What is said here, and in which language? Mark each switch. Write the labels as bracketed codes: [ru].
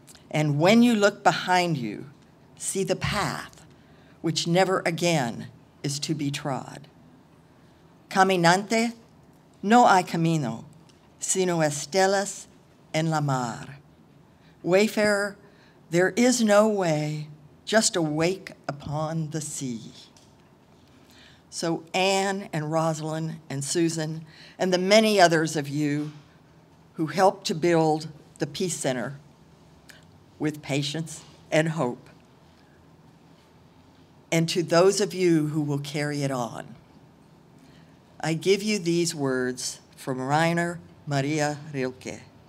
[en] And when you look behind you, see the path which never again is to be trod. [es] Caminante, no hay camino, sino estelas en la mar. [en] Wayfarer, there is no way, just a wake upon the sea. So Anne and Rosalind and Susan and the many others of you who helped to build the Peace Center with patience and hope, and to those of you who will carry it on, I give you these words from Rainer Maria Rilke.